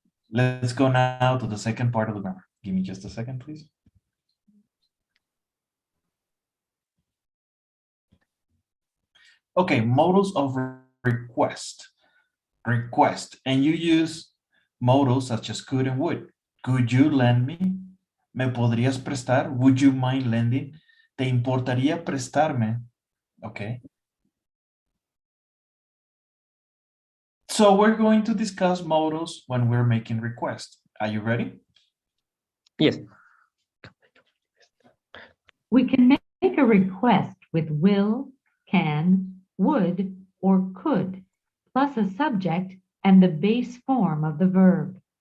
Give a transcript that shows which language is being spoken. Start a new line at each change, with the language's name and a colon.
English: Let's go now to the second part of the grammar. Give me just a second, please. Okay, modals of request. Request, and you use modals such as could and would. Could you lend me?
Spanish: ¿Me podrías prestar?
English: Would you mind lending?
Spanish: ¿Te importaría prestarme? Okay.
English: So we're going to discuss modals when we're making requests. Are you ready? Yes. We can make a request with will, can, would, or could, plus a subject and the base form of the verb.